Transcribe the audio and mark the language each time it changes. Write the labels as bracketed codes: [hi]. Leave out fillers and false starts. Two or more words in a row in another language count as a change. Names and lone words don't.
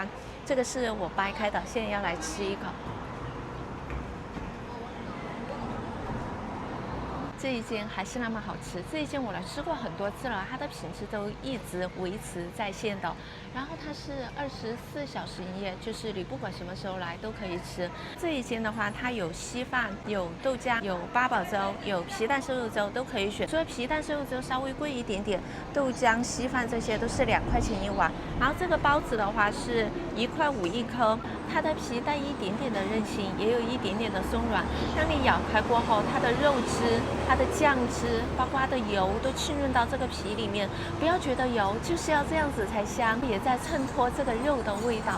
[zh] 這個是我掰開的，現在要來吃一口。這一間還是那麼好吃，這一間我來吃過很多次了，它的品質都一直維持在線的。然後它是24小時營業，就是你不管什麼時候来都可以吃。這一間的話，它有稀飯、有豆漿、有八寶粥、有皮蛋瘦肉粥都可以選。除了皮蛋瘦肉粥稍微貴一點點，豆漿、稀飯這些都是2塊錢一碗。然後這個包子的話是1塊5一顆，它的皮帶一點點的韌性，也有一點點的鬆軟。當你咬開過後，它的肉汁、它的醬汁，包括它的油都浸潤到這個皮裡面，不要覺得油，就是要這樣子才香，也在襯托這個肉的味道。